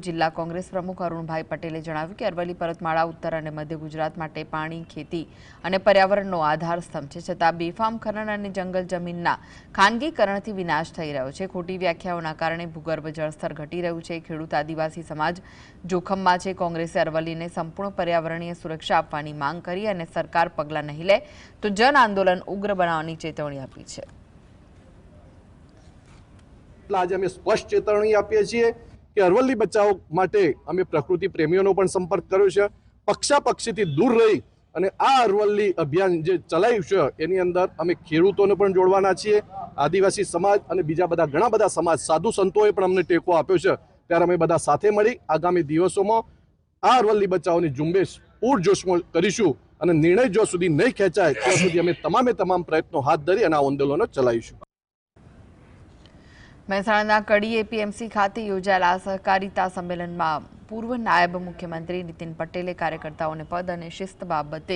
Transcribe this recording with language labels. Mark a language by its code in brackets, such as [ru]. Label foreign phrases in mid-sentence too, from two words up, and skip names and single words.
[gu] જિલ્લા કોંગ્રેસ પ્રમુખ અરુણભાઈ પટેલે જણાવ્યું કે અરવલ્લી પર્વતમાળા ઉત્તર અને મધ્ય ગુજરાત માટે પાણી, ખેતી અને પર્યાવરણનો આધાર સ્તંભ છે, છતાં બેફામ ખનન અને જંગલ જમીનના ખાનગીકરણથી વિનાશ થઈ રહ્યો છે। ખોટી વ્યાખ્યાઓના કારણે ભૂગર્ભ જળસ્તર ઘટી રહ્યું છે। ખેડૂત આદિવાસી સમાજ જોખમમાં છે। કોંગ્રેસે અરવલ્લીને સંપૂર્ણ પર્યાવરણીય સુરક્ષા આપવાની માંગ કરી અને સરકાર પગલાં નહીં લે તો જન આંદોલન ઉગ્ર બનાવવાની ચેતવણી આપી છે। આજ અમે સ્પષ્ટ ચેતવણી આપીએ છીએ કે અરવલ્લી બચાવ માટે અમે પ્રકૃતિ પ્રેમીઓનો પણ સંપર્ક કર્યો છે। પક્ષાપક્ષીથી દૂર રહી અને આ અરવલ્લી અભિયાન જે ચલાવ્યું છે એની અંદર અમે ખેડૂતોને પણ જોડવાના છીએ। આદિવાસી સમાજ અને બીજા બધા ઘણા બધા સમાજ સાધુ સંતોએ પણ અમને ટેકો આપ્યો છે। ત્યારે અમે બધા સાથે મળી આગામી દિવસોમાં આ અરવલ્લી બચાવની ઝુંબેશ પૂરજોશમાં કરીશું અને નિર્ણય જો સુધી નહીં ખેંચાય ત્યાં સુધી અમે તમામ પ્રયત્નો હાથ ધરી અને આ આંદોલનો ચલાવીશું। મહેસાણાના કડી એપીએમસી ખાતે યોજાયેલા સહકારિતા સંમેલનમાં પૂર્વ નાયબ મુખ્યમંત્રી નીતિન પટેલે કાર્યકર્તાઓને પદ અને શિસ્ત બાબતે